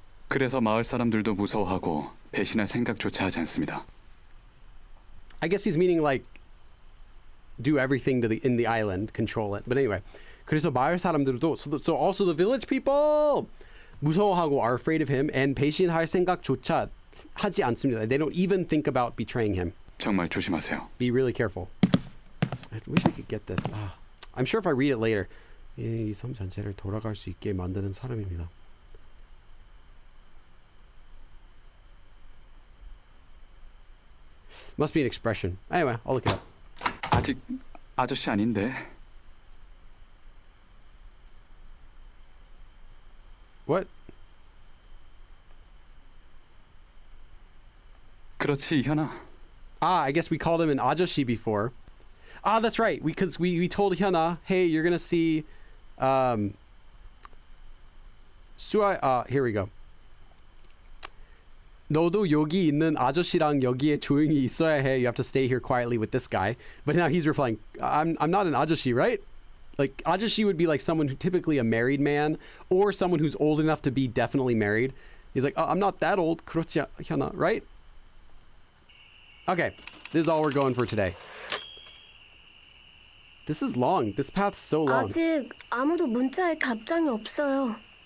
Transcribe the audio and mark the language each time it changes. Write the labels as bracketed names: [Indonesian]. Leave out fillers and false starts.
[Korean] 그래서 마을 사람들도 무서워하고 배신할 생각조차 하지 않습니다. [English] I guess he's meaning like do everything in the island, control it. But anyway, [Korean] 그래서 마을 사람들도 [English] so also the village people [Korean] 무서워하고 [English] are afraid of him and [Korean] 배신할 생각조차 하지 않습니다. [English] They don't even think about betraying him. [Korean] 정말 조심하세요. [English] Be really careful. I wish I could get this. I'm sure if I read it later. [Korean] 이 섬 전체를 돌아갈 수 있게 만드는 사람입니다. [English] Must be an expression. Anyway, I'll look it up. [Korean] 아직 아저씨 아닌데 [English] What? [Korean] 그렇지, 현아. [English] Ah, I guess we called him an ajoshi before. Ah, that's right. Because we told Hyuna, hey, you're gonna see, here we go. [Korean] 너도 여기 있는 아저씨랑 여기에 조용히 있어야 해. [English] You have to stay here quietly with this guy. But now he's replying, I'm not an ajoshi, right? Like, ajoshi would be like someone who typically a married man or someone who's old enough to be definitely married. He's like, I'm not that old. [Korean] 그렇지, 현아, [English] right? Okay, this is all we're going for today. This is long. This path's so long. [Korean] 아직 아무도 문자에 답장이 없어요.